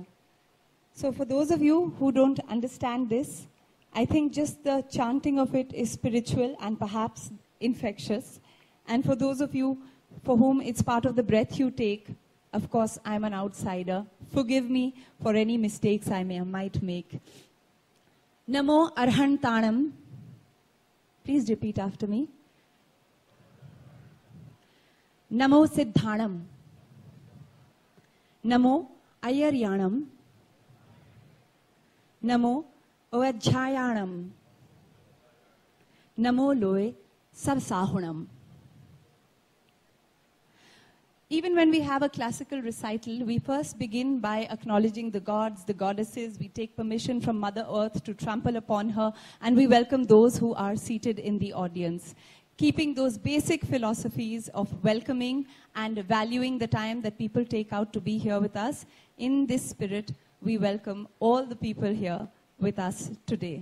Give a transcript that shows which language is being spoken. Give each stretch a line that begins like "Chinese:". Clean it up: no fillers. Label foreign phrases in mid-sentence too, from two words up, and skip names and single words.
English: So for those of you who don't understand this, I think just the chanting of it is spiritual and perhaps infectious. And for those of you for whom it's part of the breath you take, of course, I'm an outsider. Forgive me for any mistakes I might make.
Prakrit languages: Namo Arhantanam.
English: Please repeat after me.
Prakrit languages: Namo Siddhanam. Namo Ayaryanam. Namo Oadhyayanam. Namo Loe Savsahunam.
English: Even when we have a classical recital, we first begin by acknowledging the gods, the goddesses. We take permission from Mother Earth to trample upon her, and we welcome those who are seated in the audience. Keeping those basic philosophies of welcoming and valuing the time that people take out to be here with us, in this spirit, we welcome all the people here with us today.